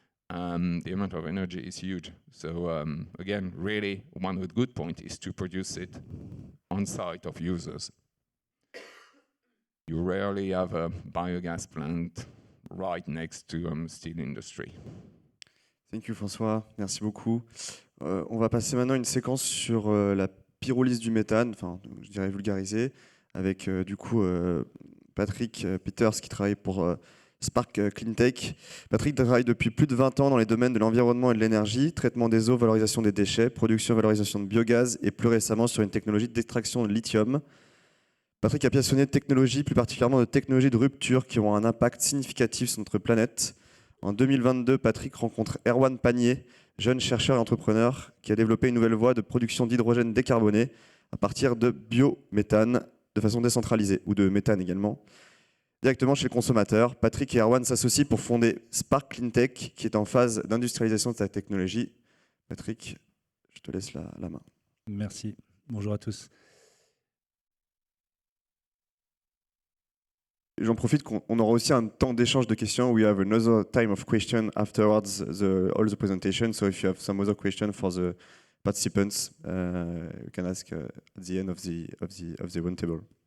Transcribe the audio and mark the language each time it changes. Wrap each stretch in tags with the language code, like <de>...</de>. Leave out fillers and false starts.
<en>The amount of energy is huge. So again, really, one of the good points is to produce it on site of users. You rarely have a biogas plant right next to steel industry. Thank you François,</en> <fr>merci beaucoup. On va passer maintenant à une séquence sur la pyrolyse du méthane, enfin je dirais vulgarisée, avec du coup Patrick Peters qui travaille pour Spark Cleantech. Patrick travaille depuis plus de 20 ans dans les domaines de l'environnement et de l'énergie, traitement des eaux, valorisation des déchets, production et valorisation de biogaz, et plus récemment sur une technologie d'extraction de lithium. Patrick a passionné de technologie, plus particulièrement de technologies de rupture qui ont un impact significatif sur notre planète. En 2022, Patrick rencontre Erwan Panier, jeune chercheur et entrepreneur, qui a développé une nouvelle voie de production d'hydrogène décarboné à partir de biométhane de façon décentralisée, ou de méthane également. Directement chez le consommateur, Patrick et Erwan s'associent pour fonder Spark Cleantech, qui est en phase d'industrialisation de sa technologie. Patrick, je te laisse la main. Merci. Bonjour à tous. J'en profite qu'on aura aussi un temps d'échange de questions.</fr> <en>We have another time of question afterwards all the presentation. So if you have some other question for the participants, you can ask at the end of the roundtable.</en>